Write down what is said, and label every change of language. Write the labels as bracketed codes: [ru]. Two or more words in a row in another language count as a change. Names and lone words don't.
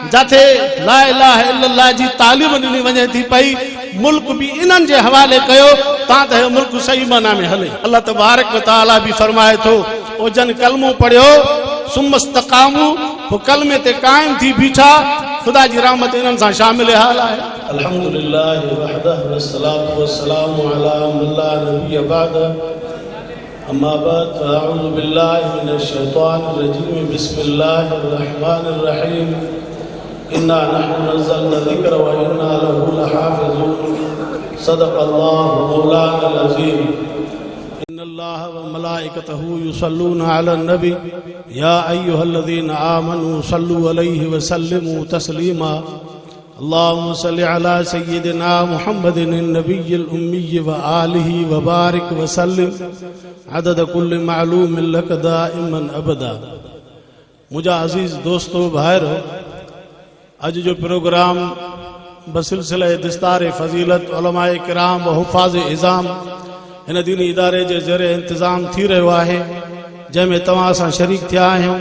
[sd] जाते [ar] لا إله إلا الله [sd] जी तालीम ॾिनी वञे थी पई मुल्क भी इन्हनि जे हवाले कयो ता त मुल्क सही माना में हले। [ar] الله تبارك و تعالى [sd] भी फरमाए थो ओ जन कलमो पढ़ियो सुमस्तकामू वो कलमे ते कायम थी बीठा खुदा जी रहमत इन्हनि सां शामिल हाल आहे। [ar] الحمد لله وحده والصلاة والسلام على من لا نبي بعد أما بعد أعوذ بالله من الشيطان الرجيم بسم الله الرحمن الرحيم إنا نحن نزلنا ذكر و إنا له لحافظون صدق الله مولانا عظيم. إن الله و ملائكته يصلون على النبي يا أيها الذين آمنوا صلوا عليه و سلموا تسليما اللهم صل على سيدنا محمد النبي الأمي و آله و بارك و سلم عدد كل معلوم لك دائما أبدا. [sd] मुझा अजीज दोस्तों भाइरो, अज जो प्रोग्राम बसिलसिले दिस्तार फजीलत उलमाए किराम व हुफ़ाज़ इज़ाम इन दीनी इदारे जे ज़रिए इंतज़ाम थी रहियो आहे जंहिंमें तव्हां सां शरीक थिया आहियूं।